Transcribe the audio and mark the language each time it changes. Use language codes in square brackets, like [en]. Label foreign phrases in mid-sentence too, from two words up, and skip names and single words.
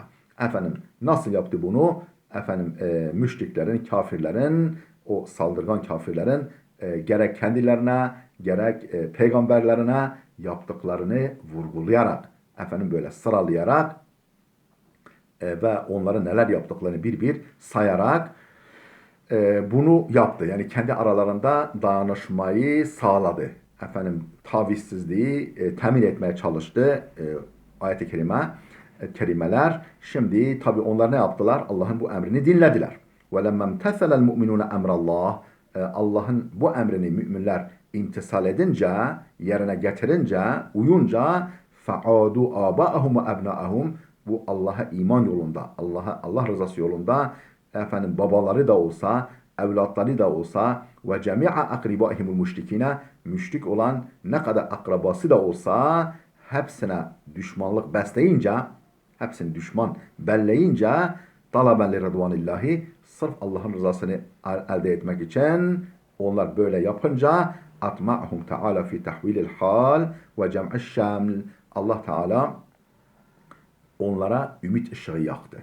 [tr] Efendim nasıl yaptı bunu? Efendim müşriklerin, kafirlerin, o saldırgan kafirlerin gerek kendilerine, gerek peygamberlerine yaptıklarını vurgulayarak, efendim böyle sıralayarak ve onların neler yaptıklarını bir bir sayarak bunu yaptı. Yani kendi aralarında dayanışmayı sağladı. Efendim tavizsizliği temin etmeye çalıştı ayet-i kerimeler. Şimdi tabi onlar ne yaptılar? Allah'ın bu emrini dinlediler. [ar] وَلَمَّا امْتَثَلَ الْمُؤْمِنُونَ اَمْرَ اللّٰهِ [tr] Allah'ın bu emrini müminler imtisal edince, yerine getirince, uyunca [ar] فَعَادُوا آبَاءَهُمْ وَأَبْنَاءَهُمْ [tr] Bu Allah'a iman yolunda, Allah rızası yolunda efendim babaları da olsa, evlatları da olsa ve [ar] جميع أقربائهم المشركين [tr] müşrik olan ne kadar akrabası da olsa hepsine düşmanlık besleyince, hepsini düşman belleyince [ar] طلبا لرضوان الله [tr] sırf Allah'ın rızasını elde etmek için onlar böyle yapınca [ar] أطمعهم تعالى في تحويل الحال وجمع الشمل [tr] Allah Teala onlara ümit ışığı yaktı.